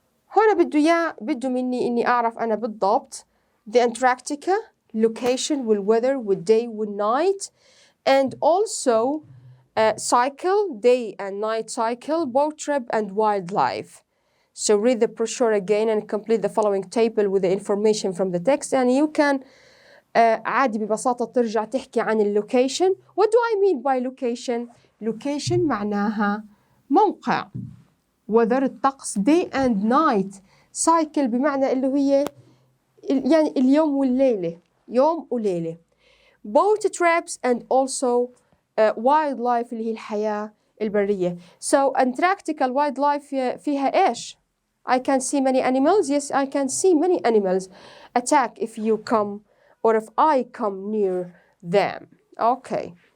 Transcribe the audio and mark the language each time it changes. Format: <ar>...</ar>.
<ar>هنا بده مني إني أعرف أنا بالضبط the Antarctica location والweather والday والnight,</ar> <en>and also cycle, day and night cycle, boat trip and wildlife. So read the brochure again and complete the following table with the information from the text, and you can</en> <ar>عادي ببساطة ترجع تحكي عن اللوكيشن.</ar> <en>What do I mean by location?</en> <ar>Location معناها موقع.</ar> <en>weather الطقس, day and night.</en> <ar>cycle بمعنى اللي هي يعني اليوم والليلة, يوم وليلة.</ar> <en>boat trips and also wildlife</en> <ar>اللي هي الحياة البرية.</ar> <en>So Antarctica wildlife</en> <ar>فيها إيش?</ar> <en>I can see many animals. Yes, I can see many animals attack if you come or if I come near them. Okay.</en>